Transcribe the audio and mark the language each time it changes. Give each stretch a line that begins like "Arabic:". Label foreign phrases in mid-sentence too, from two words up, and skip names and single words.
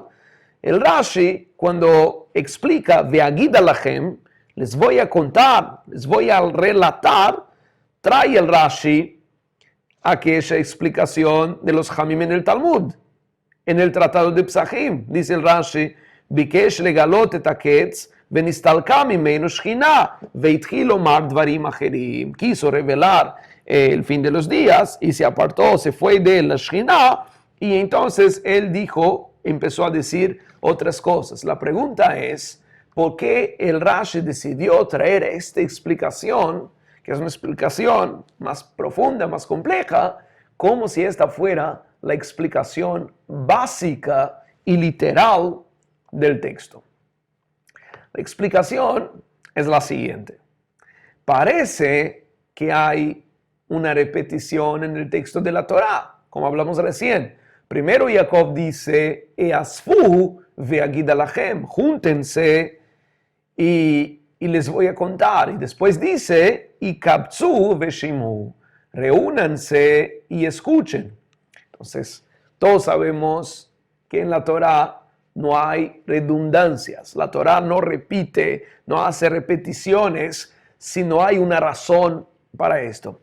Spanish: El Rashi, cuando explica
Hebrew: ואגידה לכם,
Spanish: les voy a contar, les voy a relatar, trae el Rashi aquella explicación de los Jamim en el Talmud. En el Tratado de Psachim, dice el Rashi:
Hebrew: ביקש לגלות את הקץ ונסתלקה ממנו שכינה והתחיל לומר דברים אחרים.
Spanish: Quiso revelar el fin de los días y se apartó, se fue de la Shchina, y entonces él empezó a decir otras cosas. La pregunta es, ¿por qué el Rashi decidió traer esta explicación, que es una explicación más profunda, más compleja, como si esta fuera la explicación básica y literal del texto? La explicación es la siguiente. Parece que hay una repetición en el texto de la Torá, como hablamos recién. Primero Jacob dice:
Hebrew: האספו ואגידה לכם,
Spanish: júntense y les voy a contar. Y después dice:
Hebrew: הקבצו ושמעו,
Spanish: reúnanse y escuchen. Entonces, todos sabemos que en la Torá no hay redundancias. La Torá no repite, no hace repeticiones, sino hay una razón para esto.